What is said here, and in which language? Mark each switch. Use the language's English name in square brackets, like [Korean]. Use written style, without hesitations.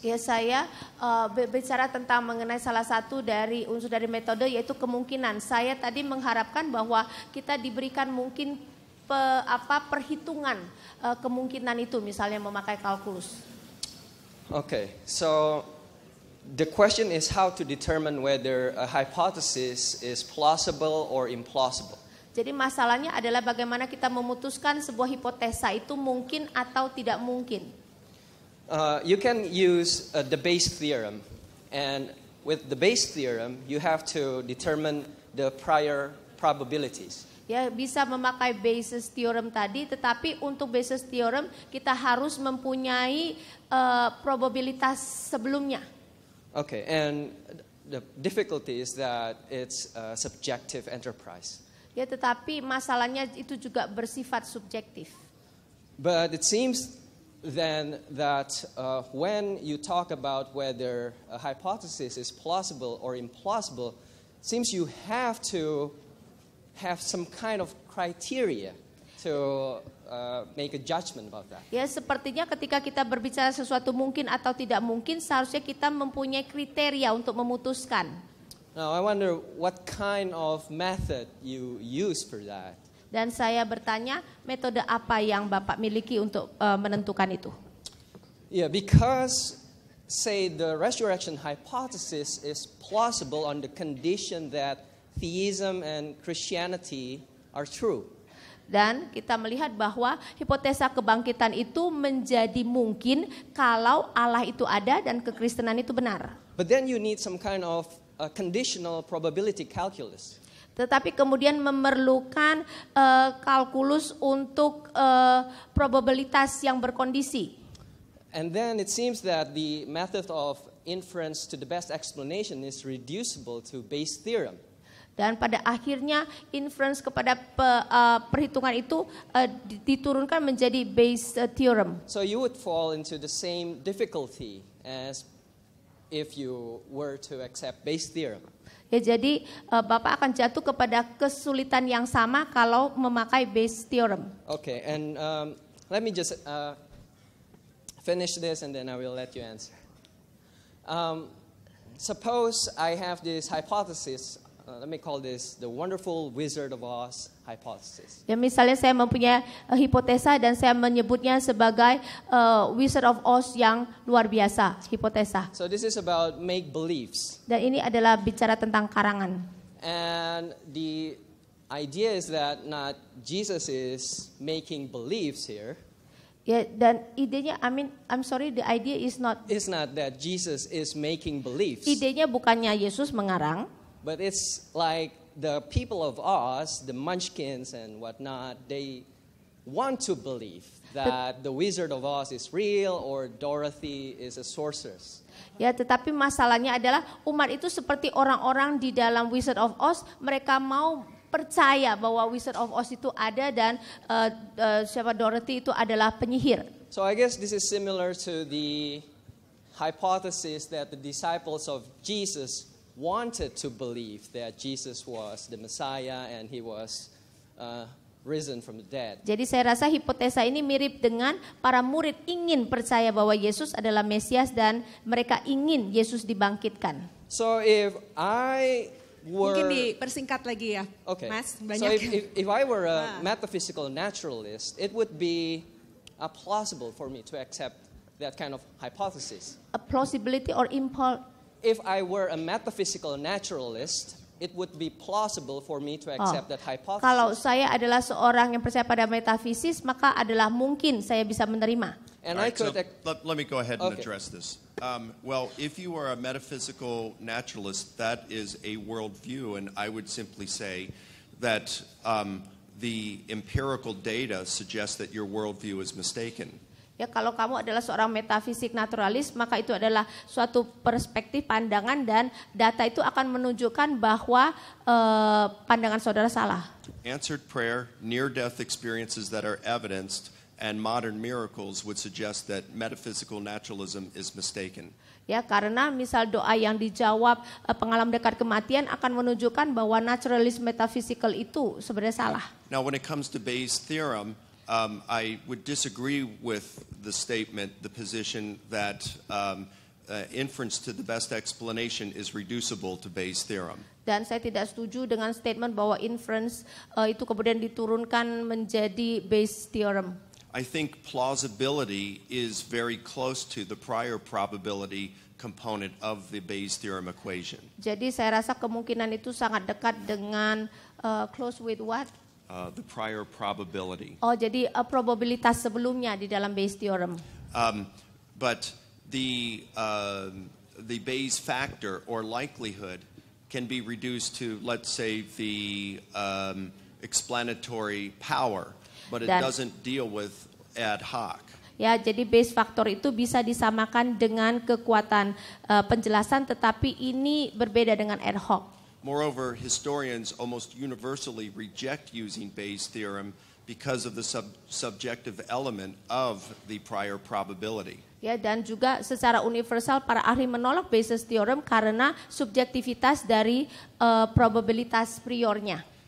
[Indonesian] Ya, saya bicara tentang mengenai salah satu dari unsur dari metode yaitu kemungkinan. Saya tadi mengharapkan bahwa kita diberikan mungkin perhitungan kemungkinan itu, misalnya memakai kalkulus. [English] Okay, so the question is how to determine whether a hypothesis is plausible or implausible. [Indonesian] Jadi masalahnya adalah bagaimana kita memutuskan sebuah hipotesa itu mungkin atau tidak mungkin. [English] You can use the Bayes theorem, and with the Bayes theorem, you have to determine the prior probabilities. [Indonesian] Ya, bisa memakai Bayes theorem tadi, tetapi untuk Bayes theorem kita harus mempunyai probabilitas sebelumnya. [English] Okay, and the difficulty is that it's a subjective enterprise. [Indonesian] Ya, tetapi masalahnya itu juga bersifat subjektif. [English] But it seems then that when you talk about whether a hypothesis is plausible or implausible, it seems you have to have some kind of criteria to make a judgment about that. [Indonesian] Ya, sepertinya ketika kita berbicara sesuatu mungkin atau tidak mungkin, seharusnya kita mempunyai kriteria untuk memutuskan. [English] Now I wonder what kind of method you use for that. [Indonesian] Dan saya bertanya, metode apa yang Bapak miliki untuk menentukan itu? [English] Yeah, because say the resurrection hypothesis is plausible on the condition that theism and Christianity are true. [Indonesian] Dan kita melihat bahwa hipotesa kebangkitan itu menjadi mungkin kalau Allah itu ada dan kekristenan itu benar. [English] But then you need some kind of a conditional probability calculus. [Indonesian] Tetapi kemudian memerlukan kalkulus untuk probabilitas yang berkondisi. [English] And then it seems that the method of inference to the best explanation is reducible to Bayes' theorem. [Indonesian] Dan pada akhirnya inference kepada perhitungan itu diturunkan menjadi Bayes' theorem. [English] So you would fall into the same difficulty as if you were to accept Bayes' theorem. [Indonesian] Ya, jadi Bapak akan jatuh kepada kesulitan yang sama kalau memakai Bayes' theorem. [English] Okay, and let me just finish this and then I will let you answer. Suppose I have this hypothesis, let me call this the wonderful Wizard of Oz hypothesis. [Indonesian] Ya, misalnya saya mempunyai hipotesa dan saya menyebutnya sebagai Wizard of Oz yang luar biasa, hipotesa. [English] So this is about make beliefs. [Indonesian] Dan ini adalah bicara tentang karangan. [English] And the idea is that not Jesus is making beliefs here. [Indonesian] Ya, dan idenya, [English] I'm sorry, the idea is not. It's not that Jesus is making beliefs. [Indonesian] Idenya bukannya Yesus mengarang, [English] But it's like the people of Oz, the Munchkins and whatnot, they want to believe that the Wizard of Oz is real or Dorothy is a sorceress. [Indonesian] ya, tetapi masalahnya adalah umat itu seperti orang-orang di dalam Wizard of Oz, mereka mau percaya bahwa Wizard of Oz itu ada dan siapa Dorothy itu adalah penyihir. [English] So I guess this is similar to the hypothesis that the disciples of Jesus wanted to believe that Jesus was the Messiah and he was risen from the dead. [Indonesian] Jadi saya rasa hipotesa ini mirip dengan para murid ingin percaya bahwa Yesus adalah Mesias dan mereka ingin Yesus dibangkitkan. [English] So if I were [Indonesian] Mungkin dipersingkat lagi ya, [English] okay. [Indonesian] Mas. [English] So [Indonesian] Banyak. [English] if I were a metaphysical naturalist, it would be plausible for me to accept that kind of hypothesis. A plausibility or If I were a metaphysical naturalist, it would be plausible for me to accept that hypothesis. [Indonesian] Kalau saya adalah seorang yang percaya pada metafisis, maka adalah mungkin saya bisa menerima. [English] And All I right, so could let me go ahead and Okay. address this. Well, if you are a metaphysical naturalist, that is a worldview, and I would simply say that the empirical data suggests that your worldview is mistaken. [Indonesian] Ya, kalau kamu adalah seorang metafisik naturalis, maka itu adalah suatu perspektif pandangan dan data itu akan menunjukkan bahwa pandangan saudara salah. [English] Answered prayer, near-death experiences that are evidenced, and modern miracles would suggest that metaphysical naturalism is mistaken. [Indonesian] Ya, karena misal doa yang dijawab pengalaman dekat kematian akan menunjukkan bahwa naturalis metaphysical itu sebenarnya salah. [English] Now, when it comes to Bayes' theorem, I would disagree with the statement, the position that inference to the best explanation is reducible to Bayes' theorem. [Indonesian] Dan saya tidak setuju dengan statement bahwa inference itu kemudian diturunkan menjadi Bayes' theorem. [English] I think plausibility is very close to the prior probability component of the Bayes' theorem equation. [Indonesian] Jadi saya rasa kemungkinan itu sangat dekat dengan [English] close with what? The prior probability. [Indonesian] Oh, jadi probabilitas sebelumnya di dalam Bayes' theorem. [English] But the Bayes factor or likelihood can be reduced to, let's say, the explanatory power, but it doesn't deal with ad hoc. [Indonesian] Ya, jadi Bayes factor itu bisa disamakan dengan kekuatan penjelasan, tetapi ini berbeda dengan ad hoc. [English] Moreover, historians almost universally reject using Bayes' theorem because of the subjective element of the prior probability. [Indonesian] Ya, dan juga secara universal para ahli menolak Bayes' theorem karena subjektivitas dari probabilitas priornya.